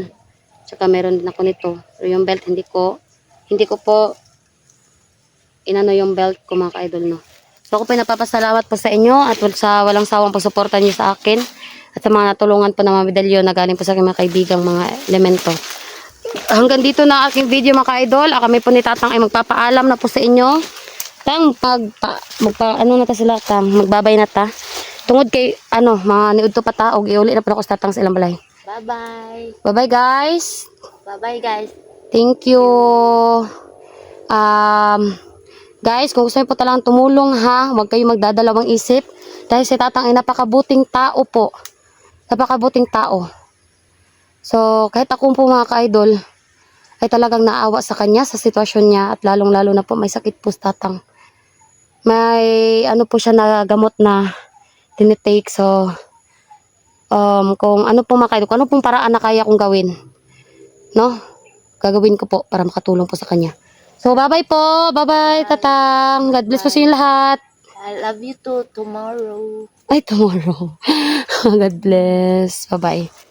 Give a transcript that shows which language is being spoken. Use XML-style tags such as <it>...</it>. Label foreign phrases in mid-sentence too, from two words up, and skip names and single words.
<tl>Tsaka meron din ako nito. Pero yung belt, hindi ko po inano yung belt ko, mga ka-idol, no? So ako po napapasalamat po sa inyo at sa walang sawang pagsuporta niyo sa akin at sa mga natulungan po ng mga medalyon na galing po sa aking mga kaibigang mga elemento. Hanggang dito na aking video, mga ka-idol. Kami po ni Tatang ay magpapaalam na po sa inyo.</tl> <ceb>Tang ano na ta sila, magbabay na ta. Tungod kay mga niudto pa ta og iuli na po ako sa Tatang sa ilang balay.</ceb> <en>Bye-bye. Bye-bye, guys. Bye-bye, guys. Thank you.</en> <tl>Guys, kung gusto niyo po talang tumulong, ha, huwag kayo magdadalawang isip. Dahil si Tatang ay napakabuting tao po. Napakabuting tao. So, kahit ako po, mga ka-idol, ay talagang naawa sa kanya, sa sitwasyon niya, at lalong-lalo na po may sakit po si Tatang. May ano po siya na gamot na tinitake. So, kung ano po, mga ka-idol, kung ano pong paraan na kaya kong gawin, no? Gagawin ko po para makatulong po sa kanya. So, bye-bye po. Bye-bye, Tatang.</tl> <en>God bless</en> <tl>po sa inyo lahat.</tl> <en>I love you too tomorrow. Ay, tomorrow. God bless. Bye-bye.</en>